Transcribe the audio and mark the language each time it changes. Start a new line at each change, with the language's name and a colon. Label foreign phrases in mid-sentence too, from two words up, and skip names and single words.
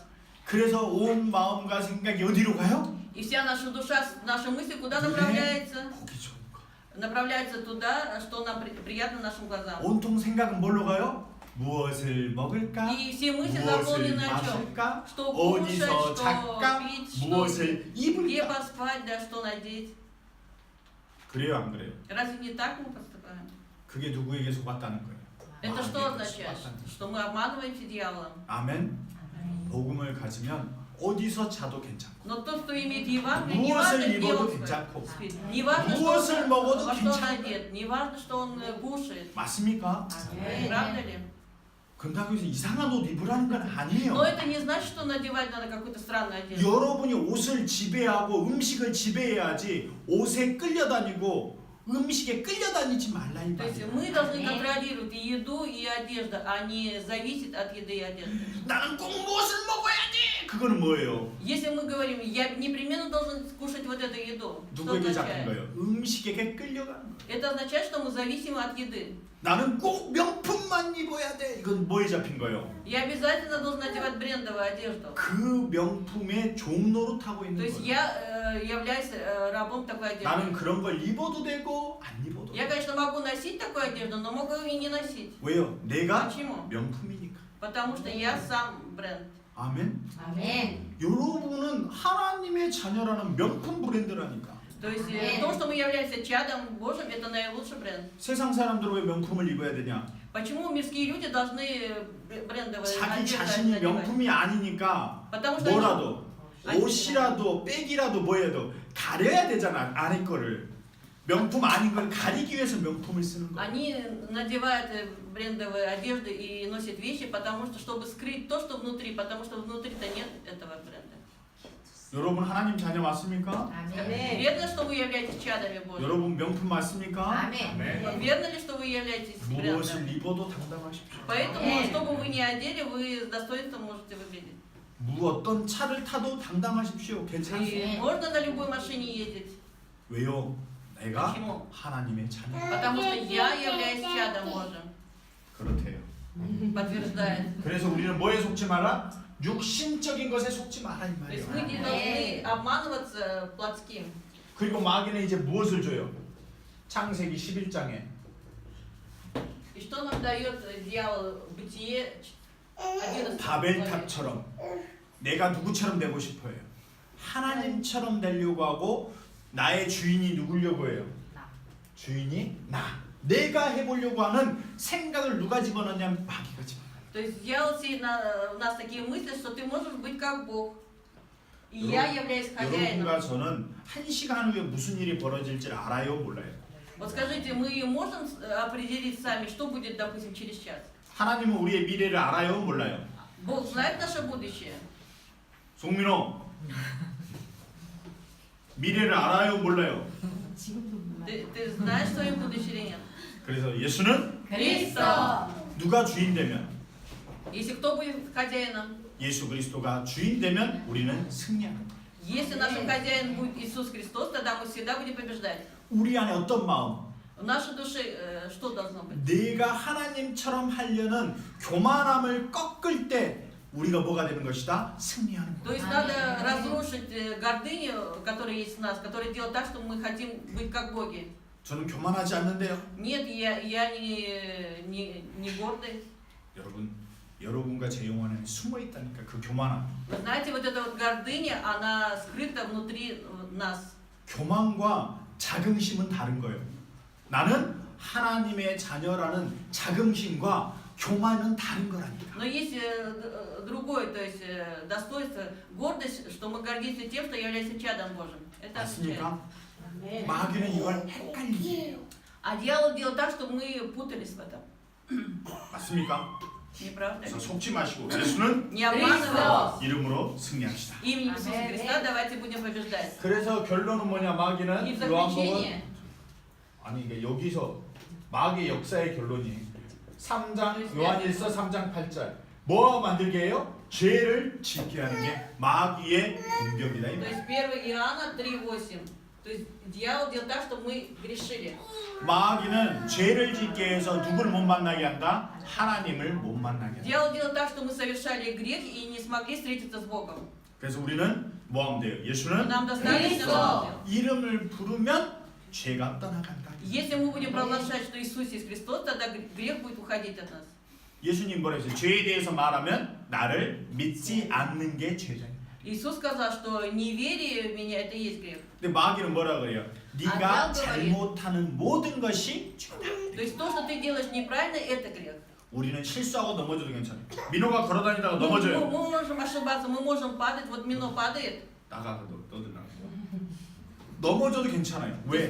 Korean: 그래서 온 마음과 생각이 어디로 가요?
Russian: И вся наша душа, наши мысли куда
Korean: 눈에
Russian: направляется?
Korean: 보기 좋은 거.
Russian: Направляется туда, что нам приятно нашим глазам.
Korean: 온통 생각은 뭘로 가요? 무엇을 먹을까?
Russian: И все мысли
Korean: 무엇을
Russian: заполнены о чем?
Korean: 마실까?
Russian: Что кушать,
Korean: 어디서
Russian: что
Korean: 잘까?
Russian: пить, что
Korean: 무엇을
Russian: где
Korean: 입을까?
Russian: поспать, да, что надеть.
Korean: 그래요 안 그래요?
Russian: Разве не так мы поступаем?
Korean: 그게 누구에게 속았다는 거예요?
Russian: Это что
Korean: 마귀에게
Russian: означает?
Korean: 속았다는 거예요.
Russian: Что мы обманываемся дьяволом.
Korean: 아멘. 복음을 가지면 어디서 자도 괜찮고
Russian: Но тот, кто имеет Евангелие, не
Korean: 무엇을
Russian: важно, где
Korean: 입어도
Russian: он
Korean: 괜찮고
Russian: спит, не важно, что
Korean: 무엇을
Russian: он,
Korean: 먹어도
Russian: во что он
Korean: 괜찮고.
Russian: одет, не важно, что он кушает.
Korean: 맞습니까?
Russian: Правда ли?
Korean: 그런다고 해서 이상한 옷 입으라는 건 아니에요.
Russian: Но это не значит, что надевать надо какую-то странную одежду.
Korean: 여러분이 옷을 지배하고 음식을 지배해야지 옷에 끌려다니고 음식에 끌려다니지 말라 이
Russian: То есть
Korean: 말이에요.
Russian: мы должны контролировать и еду, и одежду, а не зависеть от еды и одежды.
Korean: 나는 꼭 무엇을 먹어야지. 그거는 뭐예요?
Russian: Если мы говорим, я непременно должен кушать вот эту еду, что
Korean: 누구에게 잡힌
Russian: означает?
Korean: 거예요? 음식에게 끌려가는 거예요.
Russian: Это означает, что мы зависимы от еды.
Korean: 나는 꼭 명품만 입어야 돼. 이건 뭐에 잡힌 거예요?
Russian: Я обязательно должен надевать брендовую одежду.
Korean: 그 명품의 종로로 타고
Russian: То
Korean: 있는
Russian: есть
Korean: 거예요.
Russian: я являюсь рабом такой одежды.
Korean: 나는 그런 걸 입어도 되고 안 입어도
Russian: Я,
Korean: 돼.
Russian: конечно, могу носить такую одежду, но могу и не носить.
Korean: 왜요? 내가
Russian: Почему?
Korean: 명품이니까.
Russian: Потому что я сам бренд.
Korean: 아멘. 아멘. 여러분은 하나님의 자녀라는 명품 브랜드라니까.
Russian: То есть то, что мы являемся чадом Божьим, это наилучший бренд.
Korean: 세상 사람들은 왜 명품을 입어야 되냐?
Russian: Почему мирские люди должны брендовые
Korean: 자기
Russian: одежды
Korean: 자신이
Russian: надевать?
Korean: 명품이 아니니까
Russian: Потому что они,
Korean: 뭐라도 옷이라도 백이라도 뭐해도 가려야 되잖아. 안에 거를. 명품 아닌 걸 가리기 위해서 명품을 쓰는 거야.
Russian: они надевают брендовые одежды и носят вещи, потому что, чтобы скрыть то, что внутри, потому что внутри-то нет этого бренда.
Korean: 여러분 하나님 자녀 맞습니까? 아멘.
Russian: Верно, что вы являетесь чадами Божьими?
Korean: 여러분 명품 맞습니까? 아멘.
Russian: Верно ли, что вы являетесь брендом?
Korean: 무엇을 입어도 당당하십시오.
Russian: Поэтому, что бы вы ни одели, вы с достоинством можете выглядеть.
Korean: 어떤 차를 타도 당당하십시오. 괜찮습니다.
Russian: И можно на любой машине ездить.
Korean: 왜요? 내가
Russian: Почему?
Korean: 하나님의 자녀.
Russian: Потому что я являюсь чадом Божьим.
Korean: 그렇대요.
Russian: Подтверждает.
Korean: 그래서 우리는 뭐에 속지 마라? 육신적인 것에 속지 마라 이
Russian: То есть
Korean: 말이에요.
Russian: мы не должны обманываться плотским.
Korean: 그리고 마귀는 이제 무엇을 줘요? 창세기 11장에
Russian: И что нам дает дьявол в Бытие 11
Korean: 바벨탑처럼 내가 누구처럼 되고 싶어요. 하나님처럼 되려고 하고 나의 주인이 누구려고 해요? 주인이 나. 내가 해보려고 하는 생각을 누가 집어넣냐면 마귀가 집어넣어요.
Russian: То есть дьявол сеет в нас такие мысли, что ты можешь быть как Бог. И я являюсь хозяином.
Korean: 여러분과 저는 한 시간 후에 무슨 일이 벌어질지 알아요? 몰라요?
Russian: Вот скажите, мы можем определить сами, что будет, допустим, через час?
Korean: 하나님은 우리의 미래를 알아요? 몰라요?
Russian: Бог знает наше будущее.
Korean: 송민호 미래를 알아요? 몰라요?
Russian: Ты знаешь свое будущее или нет?
Korean: 그래서 예수는 그리스도. 누가 주인 되면
Russian: Если кто будет хозяином?
Korean: 예수 그리스도가 주인 되면 우리는 승리하는 거예요.
Russian: Если нашим хозяином будет Иисус Христос, тогда мы всегда будем побеждать.
Korean: 우리 안에 어떤 마음?
Russian: В нашей душе что должно быть?
Korean: 내가 하나님처럼 하려는 교만함을 꺾을 때 우리가 뭐가 되는 것이다? 승리하는
Russian: То
Korean: 거야.
Russian: есть надо разрушить гордыню, которая есть в нас, которая делает так, что мы хотим быть как боги.
Korean: 저는 교만하지 않는데요.
Russian: Нет, я не гордый.
Korean: 여러분, 여러분과 제 영혼 안에 숨어 있다니까 그 교만함.
Russian: Вы знаете, вот эта вот гордыня, она скрыта внутри нас.
Korean: 교만과 자긍심은 다른 거예요. 나는 하나님의 자녀라는 자긍심과 교만은 다른 거라니까.
Russian: Но есть другое, то есть достоинство, гордость, что мы гордимся тем, что являемся чадом Божьим. Это отличает.
Korean: 맞습니까? 아멘. 마귀는 이걸 헷갈리게 해요.
Russian: А дьявол делает так, что мы путались в этом.
Korean: 맞습니까?
Russian: Не правда?
Korean: 그래서 속지 마시고 예수는
Russian: Не обманывайтесь.
Korean: 이름으로 승리합시다.
Russian: Именем Иисуса Христа давайте будем побеждать.
Korean: 그래서 결론은 뭐냐?
Russian: И в
Korean: 마귀는
Russian: заключение,
Korean: 아니 이게 여기서 마귀의 역사의 결론이 3장 요한일서 3장 8절 뭐 만들게 해요? 죄를 짓게 하는 게 마귀의 공격이다 이
Russian: то
Korean: 말.
Russian: есть 1 Иоанна 3:8. То есть дьявол делает так, чтобы мы грешили.
Korean: 마귀는 죄를 짓게 해서 누구를 못 만나게 한다? 하나님을 못 만나게 한다.
Russian: Дьявол делает так, что мы совершали грех и не смогли встретиться с Богом.
Korean: 그래서 우리는 뭐 하면 돼요? 예수는
Russian: Нам достаточно Христос.
Korean: 이름을 부르면 죄가 떠나간다.
Russian: Если мы будем провозглашать, что Иисус есть Христос, тогда грех будет уходить от нас.
Korean: 예수님 뭐라 했어요? 죄에 대해서 말하면 나를 믿지 않는 게 죄다.
Russian: Иисус сказал, что неверие в меня это и есть грех.
Korean: 근데 마귀는 뭐라 그래요? 네가 아, 잘못하는 모든 것이 죄다.
Russian: То есть то, что ты делаешь неправильно, это грех.
Korean: 우리는 실수하고 넘어져도 괜찮아요. 민호가 걸어다니다가
Russian: Мы
Korean: 넘어져요.
Russian: можем ошибаться, мы можем падать. Вот Мино падает,
Korean: 나가도 떠들라. 넘어져도 괜찮아요. 왜?